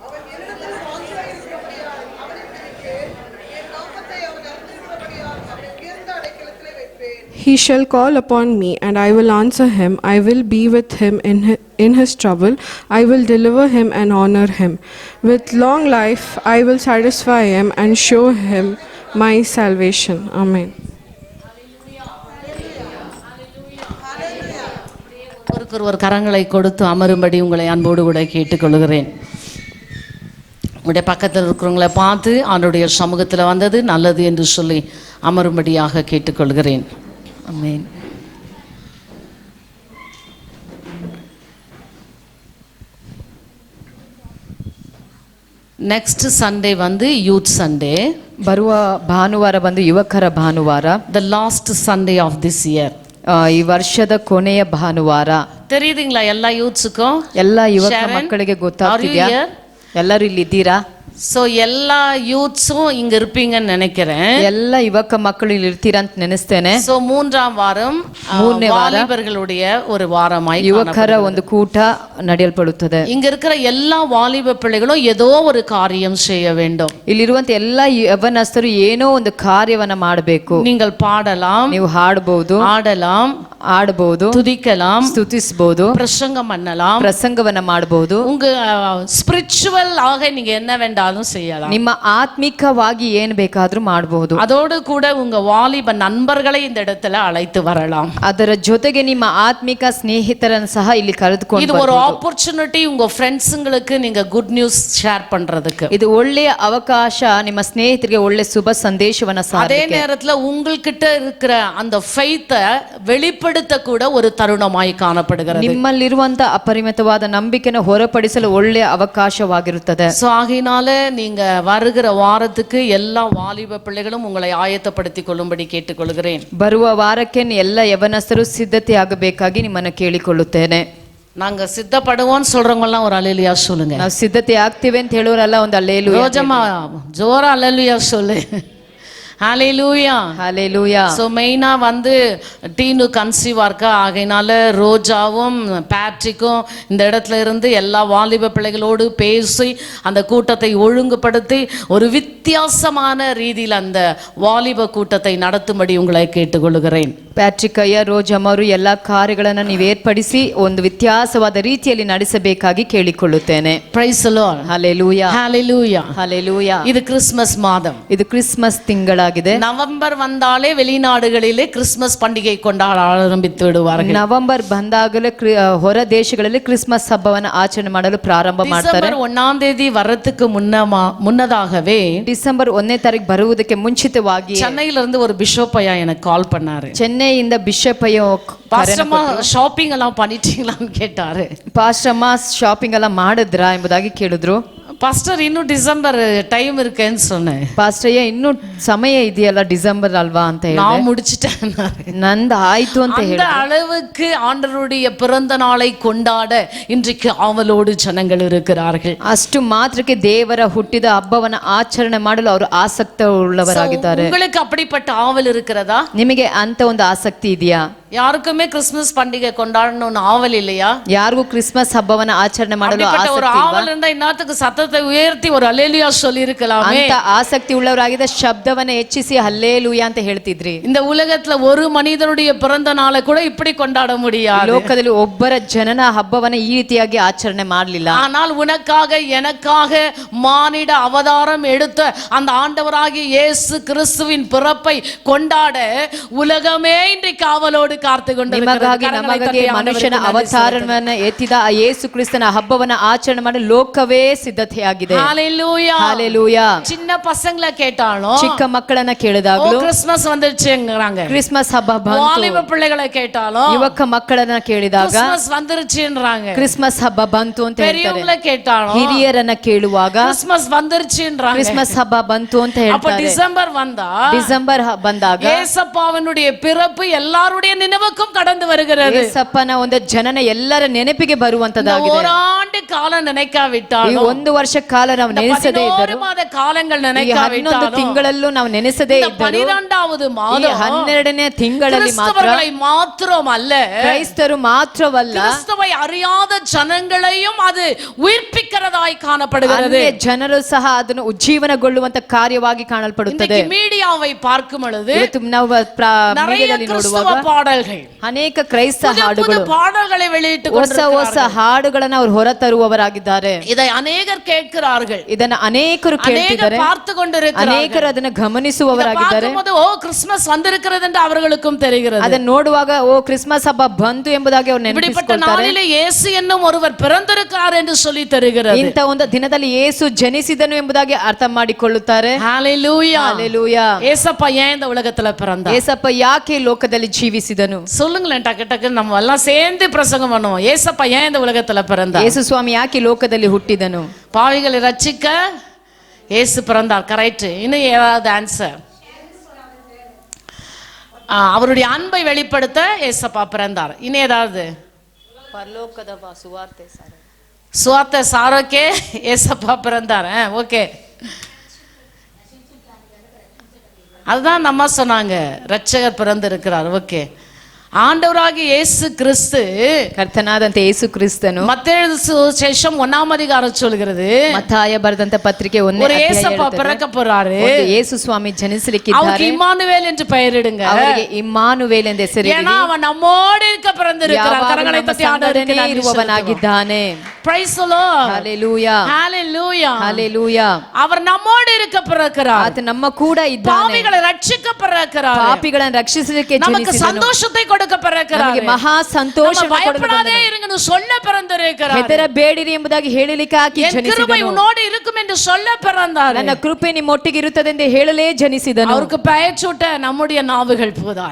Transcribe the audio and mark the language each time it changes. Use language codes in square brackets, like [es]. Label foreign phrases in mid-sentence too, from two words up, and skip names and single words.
[en] He shall call upon me, and I will answer him. I will be with him in his trouble. I will deliver him and honor him. With long life I will satisfy him and show him my salvation. Amen. [ta] ஒருவர் கரங்களை கொடுத்து அமரும்படி உங்களை அன்போடு கூட கேட்டுக்கொள்கிறேன். உங்களுடைய பக்கத்தில் இருக்கிறவங்களை பார்த்து அவனுடைய சமூகத்தில் வந்தது நல்லது என்று சொல்லி அமரும்படியாக கேட்டுக்கொள்கிறேன். ஆமென். [en] next Sunday வந்து youth Sunday. [kn] ಬರುವ ಭಾನುವಾರ ಬಂದು ಯುವಕರ ಭಾನುವಾರ. [en] The last Sunday of this year. [kn] ಈ ವರ್ಷದ ಕೊನೆಯ ಭಾನುವಾರ. [ta] தெரியுதுங்களா எல்லா யூத்ஸுக்கும்? [kn] ಎಲ್ಲ ಯುವಕ ಮಕ್ಕಳಿಗೆ ಗೊತ್ತಾಗ್ತಿದ್ಯಾ? ಎಲ್ಲರೂ ಇಲ್ಲಿ ಇದ್ದೀರಾ? [ta] ಸೊ ಎಲ್ಲ ಯೂತ್ஸும் இங்க இருப்பீங்கன்னு நினைக்கிறேன். [kn] ಎಲ್ಲ ಯುವಕ ಮಕ್ಕಳು ಇಲ್ಲಿ ಇರ್ತೀರಾ ಅಂತ ನೆನೆಸ್ತೇನೆ. [ta] ಸೊ ಮೂರನೇ ವಾரம் வாலிபர்களுடைய ஒரு வாரமாய் [kn] ಯುವಕರ ಒಂದು ಕೂಟ ನಡೆಯಲ್ಪಡುತ್ತದೆ. [ta] இங்க இருக்கிற எல்லா வாலிப பிள்ளைகளும் ஏதோ ஒரு காரியம் செய்ய வேண்டும். [kn] ಇಲ್ಲಿರುವಂತ ಎಲ್ಲ ಯವನಸ್ಥರು ಏನೋ ಒಂದು ಕಾರ್ಯವನ್ನ ಮಾಡಬೇಕು. [ta] நீங்கள் பாடலாம், [kn] ನೀವು ಹಾಡಬಹುದು, [ta] ஆடலாம், [kn] ಆಡಬಹುದು, [ta] துதிக்கலாம், [kn] ಸ್ತುತಿಸಬಹುದು, [ta] பிரசங்கம் பண்ணலாம், [kn] ಪ್ರಸಂಗವನ್ನ ಮಾಡಬಹುದು. [ta] உங்க ஸ்பிரிச்சுவல் ஆக நீங்க என்ன வேண்டாலும் செய்யலாம். [kn] ನಿಮ್ಮ ಆತ್ಮಿಕವಾಗಿ ಏನು ಬೇಕಾದ್ರೂ ಮಾಡಬಹುದು. [ta] அதோடு கூட உங்க வாலிப நண்பர்களை இந்த இடத்துல அழைத்து வரலாம். [kn] ಅದರ ಜೊತೆಗೆ ನಿಮ್ಮ ಆತ್ಮಿಕ ಸ್ನೇಹಿತರನ್ನು ಸಹ ಇಲ್ಲಿ ಕರೆದುಕೊಂಡು [ta] இது ஒரு ஆப்பர்ச்சுனிட்டி உங்க ஃப்ரெண்ட்ஸ்ங்களுக்கு நீங்க [en] good news share [ta] பண்றதுக்கு. [kn] ಇದು ಒಳ್ಳೆಯ ಅವಕಾಶ ನಿಮ್ಮ ಸ್ನೇಹಿತರಿಗೆ ಒಳ್ಳೆ ಶುಭ ಸಂದೇಶವನ್ನ [ta] அதே நேரத்துல உங்ககிட்ட இருக்கிற அந்த ஃபெய்த் வெளிப்படுத்த கூட ஒரு தருணமாய் காணப்படுகிறது. [kn] ನಿಮ್ಮಲ್ಲಿರುವಂತ ಅಪರಿಮಿತವಾದ ನಂಬಿಕೆಯನ್ನು ಹೊರಪಡಿಸಲು ಒಳ್ಳೆಯ ಅವಕಾಶವಾಗಿರುತ್ತದೆ. [ta] சோ ஆகையினால நீங்க வருகிற வாரத்துக்கு எல்லா வாலிப பிள்ளைகளும் உங்களை ஆயத்தப்படுத்திக் கொள்ளும்படி கேட்டுக்கொள்கிறேன். [kn] ಬರುವ ವಾರಕ್ಕೆ ಎಲ್ಲ ಯವನಸ್ಥರು ಸಿದ್ಧತೆ ಆಗಬೇಕಾಗಿ ನಿಮ್ಮನ್ನು ಕೇಳಿಕೊಳ್ಳುತ್ತೇನೆ. [ta] நாங்க சித்தப்படுவோம்னு சொல்றவங்க எல்லாம் ஒரு அல்லேலூயா சொல்லுங்க. [kn] ನಾವು ಸಿದ್ಧತೆ ಆಗ್ತೀವಿ ಅಂತ ಹೇಳೋರಲ್ಲ ಒಂದು அல்லேலೂಯಾ. [ta] ரோஜம்மா ஜோரா அல்லேலூயா சொல்லு. ஹalleluya. ஹalleluya. சோ மெயினா வந்து டீனு கன்சீவா இருக்கா, ஆகையினால ரோஜாவும் பேட்ரிக்கும் இந்த இடத்துல இருந்து எல்லா வாலிப பிள்ளைகளோடு பேசி அந்த கூட்டத்தை ஒழுங்குபடுத்தி ஒரு வித்தியாசமான ரீதியில் அந்த வாலிப கூட்டத்தை நடத்தும்படி உங்களை கேட்டுக்கொள்கிறேன். [kn] ಪ್ಯಾಟ್ರಿಕ್ ಅಯ್ಯ, ರೋಜಮ್ಮ ಅವರು ಎಲ್ಲ ಕಾರ್ಯಗಳನ್ನು ನೀವು ಏರ್ಪಡಿಸಿ ಒಂದು ವ್ಯತ್ಯಾಸವಾದ ರೀತಿಯಲ್ಲಿ ನಡೆಸಬೇಕಾಗಿ ಕೇಳಿಕೊಳ್ಳುತ್ತೇನೆ. [en] Praise the Lord. ಹalleluya. ஹalleluya. ಹalleluya. [ta] இது கிறிஸ்மஸ் மாதம். [kn] ಇದು ಕ್ರಿಸ್ಮಸ್ ತಿಂಗಳಾಗಿದೆ. [ta] நவம்பர் வந்தாலே வெளிநாடுகளிலே கிறிஸ்மஸ் பண்டிகை கொண்டாட ஆரம்பித்து விடுவார்கள். [kn] ನವೆಂಬರ್ ಬಂದಾಗಲೇ ಹೊರ ದೇಶಗಳಲ್ಲಿ ಕ್ರಿಸ್ಮಸ್ ಹಬ್ಬವನ್ನು ಆಚರಣೆ ಮಾಡಲು ಪ್ರಾರಂಭ ಮಾಡ್ತಾರೆ. [ta] ಡಿಸೆಂಬರ್ 1ಆம் தேதி வரதுக்கு முன்னதாகவே, [kn] ಡಿಸೆಂಬರ್ 1ನೇ ತಾರೀಕು ಬರುವುದಕ್ಕೆ ಮುಂಚಿತವಾಗಿ [ta] சென்னையில இருந்து ஒரு பிஷப் ஐயா எனக்கு கால் பண்ணாரு. [kn] ಚೆನ್ನೈಯಿಂದ ಬಿಷಪ್ ಅಯ್ಯ [ta] பாஸ்டர்மா ஷாப்பிங் எல்லாம் பண்ணிட்டீங்களான்னு கேட்டாரு. [kn] ಪಾಸ್ಟರ್ಮ ಶಾಪಿಂಗ್ ಎಲ್ಲ ಮಾಡಿದ್ರಾ ಎಂಬುದಾಗಿ ಕೇಳಿದ್ರು. [ta] பாஸ்டர் இன்னும் டிசம்பர் டைம் இருக்கேன்னு சொன்னேன். [kn] ಪಾಸ್ಟರ್ ಅಯ್ಯ ಇನ್ನೂ ಸಮಯ ಇದೆಯಲ್ಲ ಡಿಸೆಂಬರ್ ಅಲ್ವಾ ಅಂತ ಹೇಳಿದೆ. [ta] நான் முடிச்சிட்டேன். [kn] ನಂದು ಆಯ್ತು ಅಂತ [ta] அந்த [kn] ಹೇಳಿದ್ರು. [ta] அளவுக்கு ஆண்டவருடைய பிறந்த நாளை கொண்டாட இன்றைக்கு ஆவலோடு ஜனங்கள் இருக்கிறார்கள். [kn] ಅಷ್ಟು ಮಾತ್ರಕ್ಕೆ ದೇವರ ಹುಟ್ಟಿದ ಹಬ್ಬವನ್ನ ಆಚರಣೆ ಮಾಡಲು ಅವರು ಆಸಕ್ತಿ ಉಳ್ಳವರಾಗಿದ್ದಾರೆ. [ta] உங்களுக்கு அப்படிப்பட்ட ஆவல் இருக்கிறதா? [kn] ನಿಮಗೆ ಅಂತ ಒಂದು ಆಸಕ್ತಿ ಇದೆಯಾ? [ta] யாருக்குமே கிறிஸ்மஸ் பண்டிகை கொண்டாடணும்னு ஆவல் இல்லையா? [kn] ಯಾರಿಗೂ ಕ್ರಿಸ್ಮಸ್ ಹಬ್ಬವನ್ನ ಆಚರಣೆ ಮಾಡಲು [ta] ஒரு [kn] ಆಸಕ್ತಿ [ta] ஆவல் இருந்தா இன்னத்துக்கு சத்தத்தை உயர்த்தி ஒரு அல்லேலூயா சொல்லி இருக்கலாமே. [kn] ಅಂತ ಆಸಕ್ತಿ ಉಳ್ಳವರಾಗಿದ್ದ ಶಬ್ದವನ್ನ ಹೆಚ್ಚಿಸಿ ಹಲ್ಲೇಲೂಯಾ ಅಂತ ಹೇಳ್ತಿದ್ರಿ. [ta] இந்த உலகத்துல ஒரு மனிதனுடைய பிறந்த நாளை கூட இப்படி கொண்டாட முடியாது. [kn] ಲೋಕದಲ್ಲಿ ಒಬ್ಬರ ಜನನ ಹಬ್ಬವನ್ನ ಈ ರೀತಿಯಾಗಿ ಆಚರಣೆ ಮಾಡಲಿಲ್ಲ. [ta] ஆனால் உனக்காக எனக்காக மானிட அவதாரம் எடுத்த அந்த ஆண்டவராகிய இயேசு கிறிஸ்துவின் பிறப்பை கொண்டாட உலகமே இன்றைக்கு ஆவலோடு காத்து [kn] ನಿಮಗಾಗಿ ನಮಗಾಗಿ ಮನುಷ್ಯನ ಅವತಾರವನ್ನ ಎತ್ತಿದ ಆ ಯೇಸು ಕ್ರಿಸ್ತನ ಹಬ್ಬವನ್ನ ಆಚರಣೆ ಮಾಡಲು ಲೋಕವೇ ಸಿದ್ಧತೆಯಾಗಿದೆ. [ta] ஹalleluya. சின்ன பசங்களை கேட்டாலும் [kn] ಚಿಕ್ಕ ಮಕ್ಕಳನ್ನ ಕೇಳಿದಾಗಲೂ [ta] கிறிஸ்மஸ் வந்துருச்சுங்கறாங்க. [kn] ಕ್ರಿಸ್ಮಸ್ ಹಬ್ಬ ಬಂತು. [ta] வாலிப பிள்ளைகளை கேட்டாலும் [kn] ಯುವಕ ಮಕ್ಕಳನ್ನ ಕೇಳಿದಾಗ [ta] கிறிஸ்மஸ் வந்துருச்சுன்றாங்க. [kn] ಕ್ರಿಸ್ಮಸ್ ಹಬ್ಬ ಬಂತು ಅಂತ ಹೇಳ್ತಾರೆ. [ta] பெரியவங்களை கேட்டாலும் [kn] ಹಿರಿಯರನ್ನ ಕೇಳುವಾಗ [ta] கிறிஸ்மஸ் வந்துருச்சுன்றாங்க. [kn] ಕ್ರಿಸ್ಮಸ್ ಹಬ್ಬ ಬಂತು ಅಂತ [ta] அப்ப [kn] ಹೇಳ್ತಾರೆ. [ta] டிசம்பர் வந்தா [kn] ಡಿಸೆಂಬರ್ ಬಂದಾಗ [ta] ஏசப்பாவினுடைய பிறப்பு எல்லாருடைய நினைவுக்கும் கடந்து வருகிறது. [kn] ಏಸಪ್ಪನ ಒಂದು ಜನನ ಎಲ್ಲರ ನೆನಪಿಗೆ ಬರುವಂತದಾಗಿದೆ. [ta] ஓராண்டு காலம் [kn] ಈ [ta] நினைக்காவிட்டாலும் [kn] ಒಂದು ವರ್ಷ ಕಾಲ ನಾವು ನೆನೆಸದೇ ಇದ್ದರು, [ta] 11 மாத காலங்கள் [kn] ಈ 11 [ta] நினைக்காவிட்டாலும் [kn] ತಿಂಗಳಲ್ಲೂ ನಾವು ನೆನೆಸದೇ [ta] இந்த [kn] ಇದ್ದರು, [ta] 12வது [kn] ಈ [ta] மாதம் [kn] 12ನೇ ತಿಂಗಳಲ್ಲಿ ಮಾತ್ರ [ta] கிறிஸ்தவர்களை மாத்திரம் அல்ல, [kn] ಕ್ರೈಸ್ತರು ಮಾತ್ರವಲ್ಲ [ta] கிறிஸ்துவை அறியாத ஜனங்களையும் அது உயிர்ப்பிக்கிறதாய் காணப்படுகிறது. [kn] ಅನ್ಯ ಜನರು ಸಹ ಅದನ್ನು ಉಜ್ಜೀವನಗೊಳ್ಳುವಂತ ಕಾರ್ಯವಾಗಿ ಕಾಣಲ್ಪಡುತ್ತದೆ. [ta] இன்னைக்கு மீடியாவை பார்க்கும் பொழுது [kn] ಇವತ್ತು ನಾವು [ta] நிறைய [kn] ಮೀಡಿಯಾದಲ್ಲಿ [ta] கிறிஸ்தவ [kn] ನೋಡುವಾಗ [ta] பாடல்கள், [kn] ಅನೇಕ ಕ್ರೈಸ್ತ [ta] புது புது [kn] ಹಾಡುಗಳು, [ta] பாடல்களை வெளியிட்டு [kn] ಹೊಸ ಹೊಸ [ta] கொண்டிருக்கிறார்கள். [kn] ಹಾಡುಗಳನ್ನ ಅವರು ಹೊರತರುವವರಾಗಿದ್ದಾರೆ. [ta] இதை அநேகர் கேட்கிறார்கள், [kn] ಇದನ್ನ ಅನೇಕರು ಕೇಳ್ತಿದ್ದಾರೆ, [ta] அநேகர் பார்த்து கொண்டிருக்கிறார்கள். [kn] ಅನೇಕರು ಅದನ್ನ ಗಮನಿಸುವವರಾಗಿದ್ದಾರೆ. [ta] பார்க்கும்போது ஓ கிறிஸ்மஸ் வந்திருக்கிறது என்று அவர்களுக்கும் தெரிகிறது. [kn] ಅದನ್ನ ನೋಡುವಾಗ ಓ ಕ್ರಿಸ್ಮಸ್ ಹಬ್ಬ ಬಂತು ಎಂಬುದಾಗಿ ಅವರು [ta] இப்படிப்பட்ட [kn] ನೆನಪಿಸಿಕೊಳ್ತಾರೆ. [ta] நாளிலே இயேசு என்னும் ஒருவர் பிறந்திருக்கிறார் என்று சொல்லி தருகிறது. [kn] ಇಂಥ ಒಂದು ದಿನದಲ್ಲಿ ಯೇಸು ಜನಿಸಿದನು ಎಂಬುದಾಗಿ ಅರ್ಥ ಮಾಡಿಕೊಳ್ಳುತ್ತಾರೆ. [ta] ஹalleluya. [kn] ಹಲ್ಲೆಲೂಯಾ. [ta] ஏசப்பா ஏன் இந்த உலகத்துல பிறந்தார்? [kn] ಏಸಪ್ಪ ಯಾಕೆ ಲೋಕದಲ್ಲಿ ಜೀವಿಸಿದನು? [ta] சொல்லுங்களேன், டக்கு டக்கு நம்ம எல்லாம் சேர்ந்து பிரசங்கம் பண்ணுவோம். ஏசப்பா ஏன் இந்த உலகத்துல பிறந்தார்? [kn] ಯೇಸು ಸ್ವಾಮಿ ಯಾಕೆ ಲೋಕದಲ್ಲಿ ಹುಟ್ಟಿದನು? [ta] பாவிகளை ரட்சிக்க இயேசு பிறந்தார். கரெக்ட். இன்னும் ஏதாவது ஆன்சர்? அவருடைய அன்பை வெளிப்படுத்த ஏசப்பா பிறந்தார். இன்னும் ஏதாவது? சுவார்த்தை சாரோக்கே ஏசப்பா பிறந்தார். ஓகே, அதுதான் நம்ம சொன்னாங்க, ரட்சகர் பிறந்து இருக்கிறார். ஓகே, ஆண்டவராகிய இயேசு கிறிஸ்து, [kn] ಕರ್ತನಾದಂತ ಯೇಸು ಕ್ರಿಸ್ತನು, [ta] மத்தேயு சுவிசேஷம் 1ஆம் அதிகாரம் சொல்கிறது, [kn] ಮತ್ತಾಯ ಬರೆದಂತ ಪತ್ರಿಕೆ 1ನೇ [ta] ஒரு [kn] ಅಧ್ಯಾಯ [ta] ஏசப்பா [kn] ಹೇಳುತ್ತದೆ, [ta] பிறக்க போறாரு, [kn] ಒಂದು ಯೇಸು ಸ್ವಾಮಿ ಜನಿಸಲಿಕ್ಕಿದ್ದಾರೆ, [ta] அவருக்கு இம்மானுவேல் என்று பெயரிடுங்க. [kn] ಅವರಿಗೆ ಇಮ್ಮಾನುವೇಲ್ ಎಂದು ಹೆಸರಿಡಿ, [ta] ஏன்னா அவன் நம்மோடு இருக்க பிறந்திருக்கிறார். கரங்களை தட்டி ஆண்டவருக்கு நன்றி [kn] ಇರುವವನಾಗಿದ್ದಾನೆ. [en] Praise the Lord. [kn] ಹಲ್ಲೆಲೂಯಾ, [en] Hallelujah. [kn] ಹಲ್ಲೆಲೂಯಾ. [ta] அவர் நம்மோடு இருக்க பிறக்கிறார். [kn] ಆತ ನಮ್ಮ ಕೂಡ ಇದ್ದಾನೆ. [ta] பாவிகளை ரட்சிக்க பிறக்கிறார். [kn] ಪಾಪಿಗಳನ್ನು ರಕ್ಷಿಸಲಿಕ್ಕೆ [ta] நமக்கு [kn] ಜನಿಸಿದನು. [ta] சந்தோஷத்தை கொடுக்க பிறக்கிறார். [kn] ನಮಗೆ ಮಹಾ ಸಂತೋಷವನ್ನು ಕೊಡಲು [ta] பயப்படாதே இருங்கன்னு சொல்ல பிறந்திருக்கிறார். [kn] ಹೆದರಬೇಡಿರಿ ಎಂಬುದಾಗಿ ಹೇಳಲಿಕ್ಕೆ ಆಗಿ [ta] என் கிருபை [kn] ಜನಿಸಿದನು. [ta] உன்னோடு இருக்கும் என்று சொல்ல பிறந்தார். [kn] ನನ್ನ ಕೃಪೆ ನಿಮ್ಮೊಟ್ಟಿಗೆ ಇರುತ್ತದೆ ಎಂದು ಹೇಳಲೇ ಜನಿಸಿದನು. [ta] அவருக்கு பெயர் சூட்ட நம்முடைய நாவுகள் போதாது.